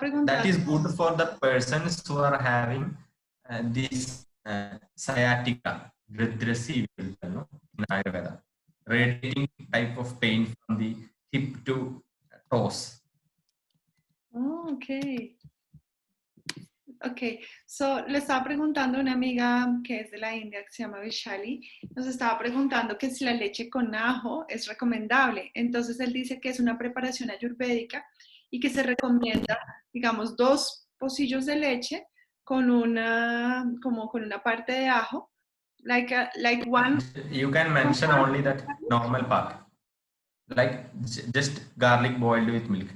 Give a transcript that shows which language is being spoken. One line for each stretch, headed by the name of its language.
Spanish: preguntando.
English: is good for the persons who are having this sciatica, redressy, no, in Ayurveda, radiating type of pain from the hip to toes. Oh, ok.
Spanish: Ok, so le estaba preguntando a una amiga que es de la India, que se llama Vishali, nos estaba preguntando que si la leche con ajo es recomendable. Entonces él dice que es una preparación ayurvédica y que se recomienda, digamos, 2 pocillos de leche con como con una parte de ajo,
English: like one. You can mention only that normal part, like just garlic boiled with milk.